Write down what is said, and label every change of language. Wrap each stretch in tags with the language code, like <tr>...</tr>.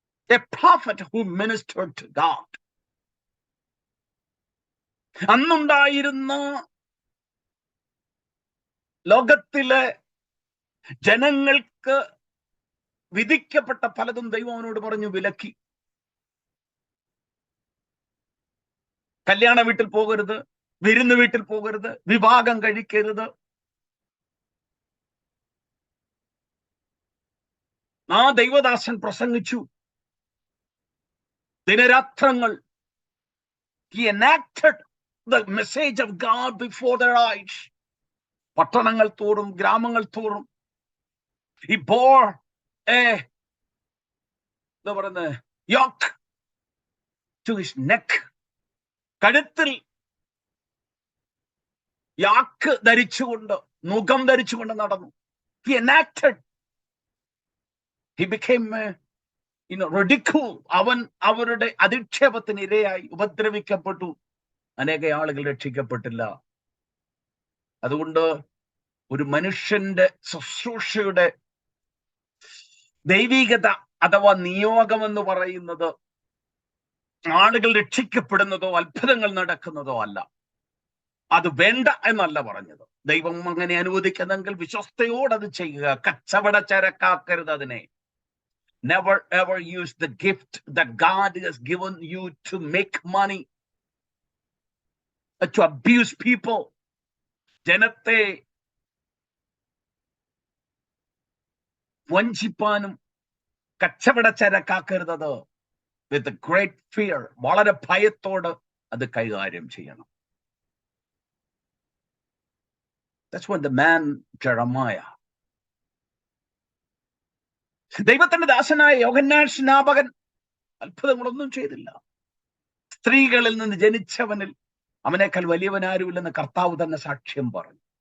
<en>A prophet who ministered to God.</en> <ml>അന്നുണ്ടായിരുന്ന ലോകത്തിലെ ജനങ്ങൾക്ക് വിധിക്കപ്പെട്ട പലതും ദൈവം അവനോട് പറഞ്ഞു വിലക്കി. കല്യാണ വീട്ടിൽ പോകരുത്, വിരുന്ന് വീട്ടിൽ പോകരുത്, വിവാഹം കഴിക്കരുത്. ആ ദൈവദാസൻ പ്രസംഗിച്ചു ദിനരാത്രങ്ങൾ.</ml> <en>He enacted the message of God before their eyes.</en> <ml>പട്ടണങ്ങൾ തോറും ഗ്രാമങ്ങൾ തോറും</ml> <en>he bore</en> <ml>എന്താ പറയുന്നത്,</ml> <en>yoke to his neck.</en> <ml>കഴുത്തിൽ യാക്ക് ധരിച്ചുകൊണ്ട്, നുകം ധരിച്ചുകൊണ്ട് നടന്നു.</ml> <en>He enacted. He became ridiculed.</en> <ml>അവൻ അവരുടെ അധിക്ഷേപത്തിന് ഇരയായി, ഉപദ്രവിക്കപ്പെട്ടു. അനേക ആളുകൾ രക്ഷിക്കപ്പെട്ടില്ല. അതുകൊണ്ട് ഒരു മനുഷ്യന്റെ ശുശ്രൂഷയുടെ ദൈവികത അഥവാ നിയോഗം എന്ന് പറയുന്നത് ആളുകൾ രക്ഷിക്കപ്പെടുന്നതോ അത്ഭുതങ്ങൾ നടക്കുന്നതോ അല്ല. അത് വേണ്ട എന്നല്ല പറഞ്ഞത്. ദൈവം അങ്ങനെ അനുവദിക്കുന്നെങ്കിൽ വിശ്വസ്തയോട് അത് ചെയ്യുക. കച്ചവട ചരക്കാക്കരുത് അതിനെ.</ml> <en>Never ever use the gift that God has given you to make money, to abuse people.</en> <ml>ജനത്തെ വഞ്ചിപ്പാനും കച്ചവട ചരക്കാക്കരുത്.</ml> <en>with great fear,</en> <ml>വളരെ ഭയത്തോട് അത് കൈകാര്യം ചെയ്യണം.</ml> <en>That's what the man Jeremiah.</en> <ml>ദൈവത്തിന്റെ ദാസനായ യോഹന്നാൻ സ്നാപകൻ അത്ഭുതങ്ങളൊന്നും ചെയ്തില്ല. സ്ത്രീകളിൽ നിന്ന് ജനിച്ചവനിൽ അവനേക്കാൾ വലിയവനാരുമില്ലെന്ന് കർത്താവ് തന്നെ സാക്ഷ്യം പറഞ്ഞു.</ml>